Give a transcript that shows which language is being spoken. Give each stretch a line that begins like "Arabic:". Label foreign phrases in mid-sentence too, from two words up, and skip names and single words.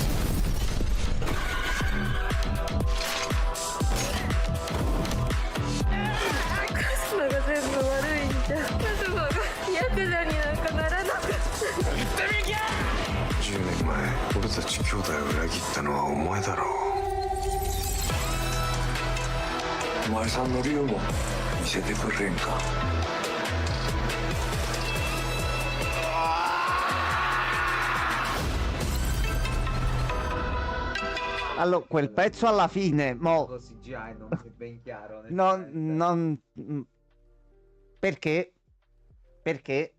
Japanese: カズマが全部悪いんじゃ。カズマがヤクザになんかならなかった。 10年前俺たち兄弟を裏切ったのはお前だろう。お前さんの竜も見せてくれんか。
Italian: Allora, quel pezzo alla fine, mo... Così già non è ben chiaro. Perché? Perché?